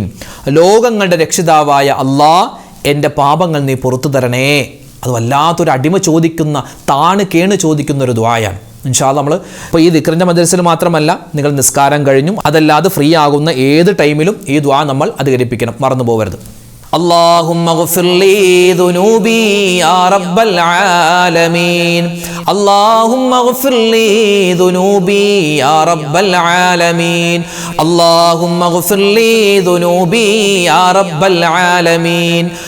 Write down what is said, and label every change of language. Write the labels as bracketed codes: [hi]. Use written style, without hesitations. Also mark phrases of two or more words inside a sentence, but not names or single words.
[ml] ലോകങ്ങളുടെ രക്ഷിതാവായ അല്ലാഹ്, എൻ്റെ പാപങ്ങൾ നീ പുറത്തു തരണേ. അത് വല്ലാത്തൊരു അടിമ ചോദിക്കുന്ന, താണ് കേണ് ചോദിക്കുന്ന ഒരു ദുആയാണ്. [ar] إن شاء الله [ml] നമ്മൾ ഇപ്പോൾ ഈ ദിക്റിൻ്റെ മജ്ലിസിൽ മാത്രമല്ല, നിങ്ങൾ നിസ്കാരം കഴിഞ്ഞും അതല്ലാതെ ഫ്രീ ആകുന്ന ഏത് ടൈമിലും ഈ ദുആ നമ്മൾ അധികരിപ്പിക്കണം, മറന്നു പോകരുത്. [ar] اللهم اغفر لي ذنوبي يا رب العالمين. اللهم اغفر لي ذنوبي يا رب العالمين. اللهم اغفر لي ذنوبي يا رب العالمين.